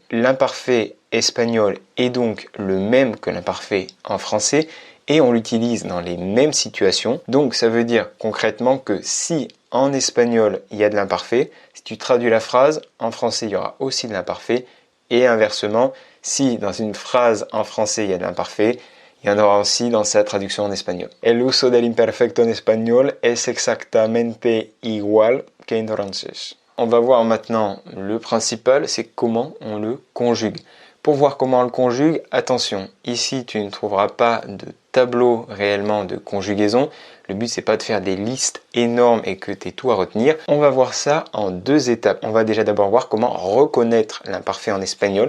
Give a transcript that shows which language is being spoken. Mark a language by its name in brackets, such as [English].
[French] L'imparfait espagnol est donc le même que l'imparfait en français et on l'utilise dans les mêmes situations. Donc ça veut dire concrètement que si en espagnol il y a de l'imparfait, si tu traduis la phrase, en français il y aura aussi de l'imparfait et inversement, si dans une phrase en français il y a de l'imparfait, il y en aura aussi dans sa traduction en espagnol. [Spanish] El uso del imperfecto en espagnol es exactamente igual que en francés. [French] On va voir maintenant le principal, c'est comment on le conjugue. Pour voir comment on le conjugue, attention, ici tu ne trouveras pas de tableau réellement de conjugaison. Le but c'est pas de faire des listes énormes et que tu aies tout à retenir. On va voir ça en deux étapes. On va déjà d'abord voir comment reconnaître l'imparfait en espagnol.